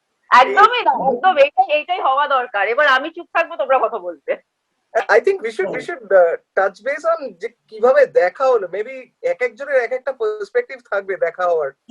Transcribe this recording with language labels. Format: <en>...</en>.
<bn>একদমই না, একদম এইটাই হওয়া দরকার। এবার আমি চুপ থাকবো, তোমরা কথা বলবে।</bn> <en>I think we should touch base on</en> <bn>যে কিভাবে দেখা হলো। Maybe এক একজনের এক একটা perspective থাকবে দেখা হওয়ার।</bn>